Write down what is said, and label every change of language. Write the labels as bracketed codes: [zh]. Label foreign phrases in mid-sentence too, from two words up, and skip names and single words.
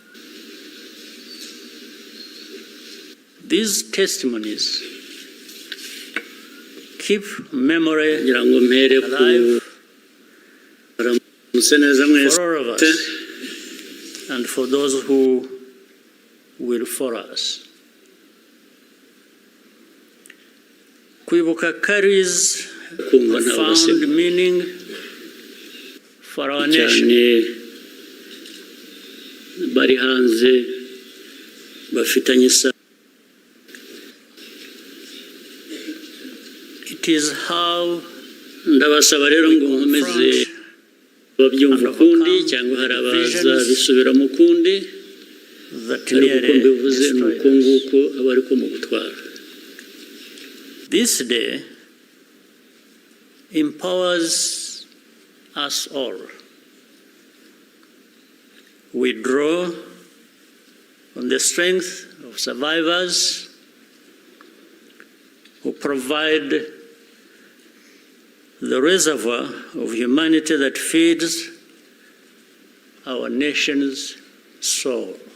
[en] These testimonies keep memory alive for all of us and for those who will follow us. Kwibuka carries profound meaning for our nation. [rw] Bari hanze bafitanye isano. [en] It is how [rw] ndabasaba rero ngo nkomeze babyumva ukundi cyangwa hari abazabisubiramo ukundi, ariko uko mbivuze ni uko nguko aba ariko mu gutwara. [en] This day empowers us all. We draw on the strength of survivors who provide the reservoir of humanity that feeds our nation's soul.